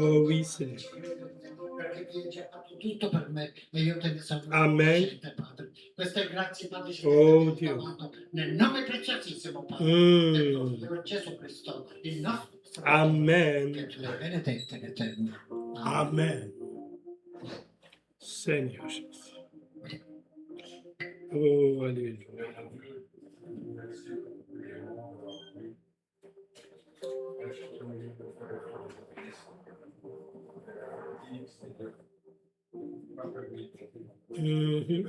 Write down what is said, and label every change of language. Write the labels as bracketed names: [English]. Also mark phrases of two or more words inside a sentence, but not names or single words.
[French] Oh oui, Seigneur. [Italian] ci credo in te, perché tu hai già fatto tutto per me e io te ne sono [French] Amen. [Italian] riconoscente, Padre. Queste grazie, Padre, ci Oh rendo [French] Dieu. [Italian] davanti nel nome preziosissimo, Padre, del Mm. Signore Gesù Cristo, il nostro Salvatore, che [French] Amen. [Italian] tu le benedette in eterno. [French] Amen. Seigneur Jésus. Oh, Alléluia. Mhm.